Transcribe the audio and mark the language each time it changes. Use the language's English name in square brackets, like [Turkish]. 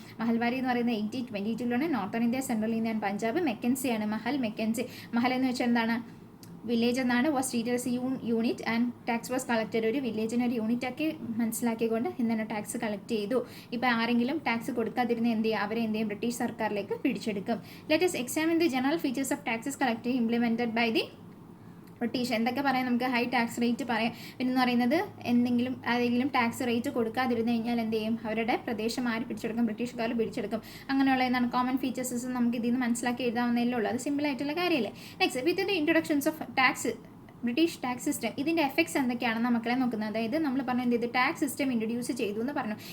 [Malayalam] മഹൽവാരി എന്ന് പറയുന്നത് 1822 northern India, central India and Punjab. മെക്കൻസിയാണ് Mahal McKinsey. Mahal എന്ന് വെച്ചാൽ എന്താണ് വില്ലേജ് എന്നാണ്. [English] Was treated as unit and tax was collected. [Malayalam] ഒരു വില്ലേജിനെ ഒരു യൂണിറ്റ് ആക്കി മനസ്സിലാക്കിക്കൊണ്ട് എന്താണ് ടാക്സ് കളക്ട് ചെയ്തു. ഇപ്പോൾ ആരെങ്കിലും ടാക്സ് കൊടുക്കാതിരുന്ന എന്ത് ചെയ്യും അവരെ എന്ത് ചെയ്യും ബ്രിട്ടീഷ് സർക്കാരിലേക്ക് പിടിച്ചെടുക്കും. [English] Let us examine the general features of taxes collected implemented by the British. [Malayalam] എന്തൊക്കെ പറയാം നമുക്ക് ഹൈ ടാക്സ് റേറ്റ് പറയാം. പിന്നെ പറയുന്നത് ആരെങ്കിലും ടാക്സ് റേറ്റ് കൊടുക്കാതിരുന്നു കഴിഞ്ഞാൽ എന്ത് ചെയ്യും അവരുടെ പ്രദേശം ആര് പിടിച്ചെടുക്കും ബ്രിട്ടീഷുകാർ പിടിച്ചെടുക്കും. അങ്ങനെയുള്ള എന്താണ് കോമൺ ഫീച്ചേഴ്സ് നമുക്ക് ഇതിൽ നിന്ന് മനസ്സിലാക്കി എഴുതാവുന്നതേ ഉള്ളൂ. അത് സിമ്പിൾ ആയിട്ടുള്ള കാര്യമല്ലേ. [English] next with the introductions of tax [Malayalam] British tax system ഇതിൻ്റെ എഫക്ട്സ് എന്തൊക്കെയാണെന്ന് മക്കളെ നോക്കുന്നത്. അതായത് നമ്മൾ പറഞ്ഞു എന്ത് ചെയ്തു, ടാക്സ് സിസ്റ്റം ഇൻട്രൊഡ്യൂസ് ചെയ്തു എന്ന് പറഞ്ഞു.